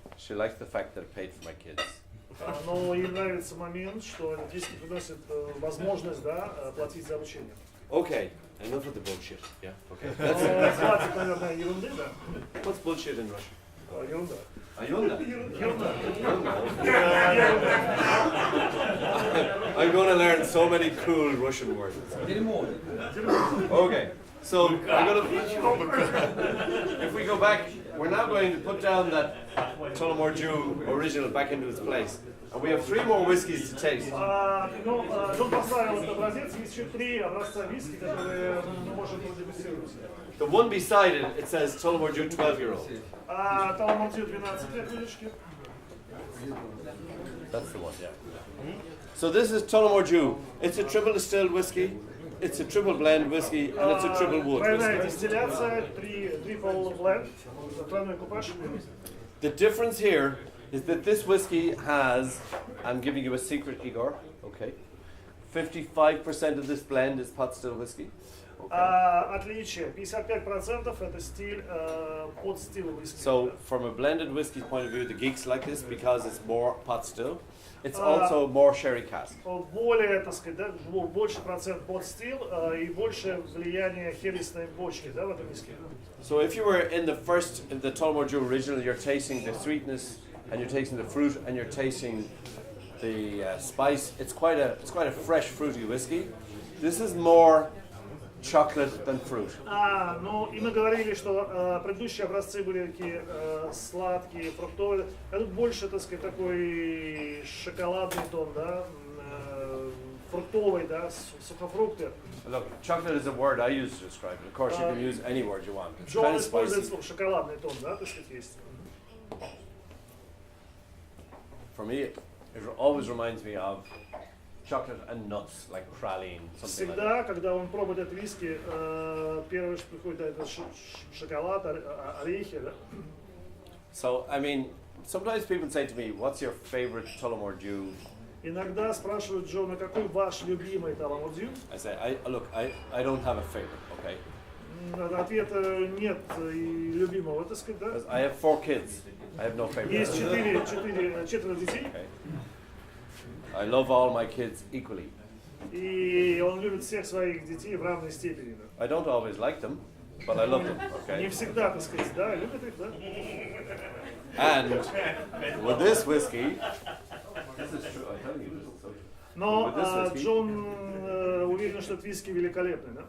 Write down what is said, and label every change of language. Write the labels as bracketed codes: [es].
[en] She likes the fact that it paid for my kids. [ru] Но ей нравится момент, что этот виски приносит возможность, да, платить за обучение. [en] Okay, enough of the bullshit. Yeah, okay. [ru] Хватит, наверное, ерунды, да? [en] What's bullshit in Russian? [ru] Ерунда. Ayunda. [en] I'm going to learn so many cool Russian words. Okay, so I'm going to... If we go back, we're now going to put down that Tullamore Dew original back into its place. And we have 3 more whiskies to taste. [ru] Ну, Джон поставил этот образец, есть еще 3 образца виски, которые мы можем продегустировать. [en] The one beside it, it says Tullamore Dew 12-year-old. [ru] Tullamore Dew 12 лет выдержки. [en] That's the one, yeah. So this is Tullamore Dew. It's a triple distilled whiskey, it's a triple blend whiskey, and it's a triple wood [ru] Двойная [en] whiskey. [ru] дистилляция, [en] triple blend, [ru] тройной купаж. [en] The difference here is that this whiskey has, I'm giving you a secret, Igor, okay? 55% of this blend is pot still whiskey. [ru] Отличие, 55% это стиль под стил виски. [en] So from a blended whiskey point of view, the geeks like this because it's more pot still. It's also more sherry cask. [ru] Более, так сказать, да, больше процент под стил и больше влияние хересной бочки, да, в этом виске. [en] So if you were in the Tullamore Dew original, you're tasting the sweetness and you're tasting the fruit and you're tasting the spice. It's quite a fresh fruity whiskey. This is more chocolate than fruit. [ru] Ну и мы говорили, что предыдущие образцы были такие сладкие, фруктовые. А тут больше, так сказать, такой шоколадный тон, да, фруктовый, да, сухофрукты. [en] Look, chocolate is a word I use to describe it. Of course, you can use any word you want. It's [ru] Джон [en] kind of [ru] использует [en] spicy. [ru] слово шоколадный тон, да, так сказать, есть. [en] For me, it always reminds me of chocolate and nuts, like praline, something like that. [ru] Всегда, когда он пробует этот виски, первое, что приходит, это шоколад, орехи, да. [en] So, I mean, sometimes people say to me, what's your favorite Tullamore Dew? [ru] Иногда спрашивают Джона, какой ваш любимый Tullamore Dew? [en] I say, I don't have a favorite, okay? [ru] Ответа нет и любимого, так сказать, да? [en] I have 4 kids. I have no favorite. [ru] Есть четверо детей. [en] Okay. I love all my kids equally. [ru] И он любит всех своих детей в равной степени. Да? [en] I don't always like them, but I love them. [ru] Не [en] Okay. [ru] всегда, так сказать, да, любит их, да? [en] And with this whiskey, this is true. I'm telling you this. [ru] Но Джон уверен, что этот виски великолепный, да?